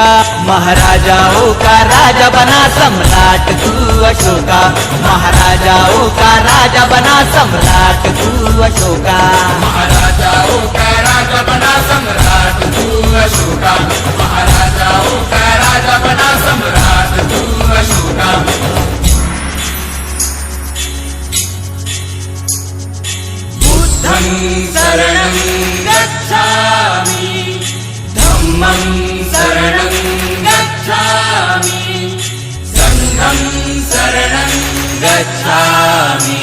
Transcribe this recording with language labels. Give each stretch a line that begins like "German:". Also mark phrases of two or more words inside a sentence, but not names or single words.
Hindi: महाराजाओं का राजा बना सम्राट तू अशोका, महाराजाओं का राजा बना सम्राट तू अशोका, महाराजाओं का राजा बना सम्राट तू अशोका, महाराजाओं का राजा बना सम्राट तू अशोका।
Pali: बुद्धं शरणं गच्छामि, धम्मं शरणं गच्छामि, संघं शरणं गच्छामि।